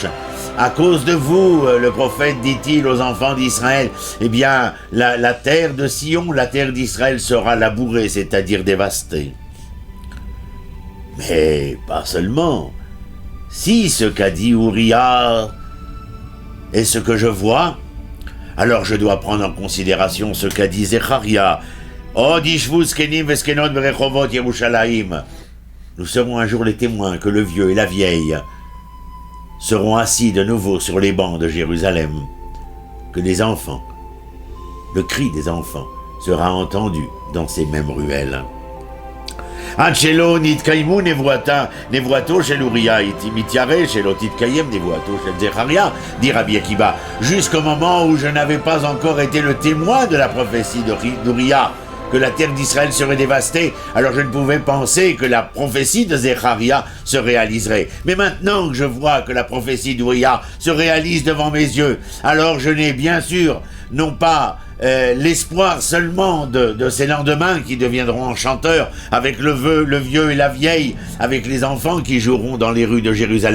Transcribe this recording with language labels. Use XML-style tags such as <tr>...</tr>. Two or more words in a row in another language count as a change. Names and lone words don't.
<fr>À cause de vous, le prophète dit-il aux enfants d'Israël, eh bien, la terre de Sion, la terre d'Israël sera labourée, c'est-à-dire dévastée. Mais pas seulement. Si ce qu'a dit Uriya est ce que je vois, alors je dois prendre en considération ce qu'a dit Zecharia.</fr> <he>עוד ישבו זקנים וזקנות ברחובות ירושלים.</he> <fr>Nous serons un jour les témoins que le vieux et la vieille seront assis de nouveau sur les bancs de Jérusalem, que les enfants, le cri des enfants sera entendu dans ces mêmes ruelles.</fr> <he>עד שלא נתקיימה נבואתו של אוריה הייתי ירא שלא תתקיים נבואתו של זכריה,</he> <fr>dit Rabbi Akiva, jusqu'au moment où je n'avais pas encore été le témoin de la prophétie d'Uriah, que la terre d'Israël serait dévastée, alors je ne pouvais penser que la prophétie de Zecharia se réaliserait. Mais maintenant que je vois que la prophétie d'Uriah se réalise devant mes yeux, alors je n'ai bien sûr non pas l'espoir seulement de ces lendemains qui deviendront enchanteurs avec le vieux et la vieille, avec les enfants qui joueront dans les rues de Jérusalem.</fr>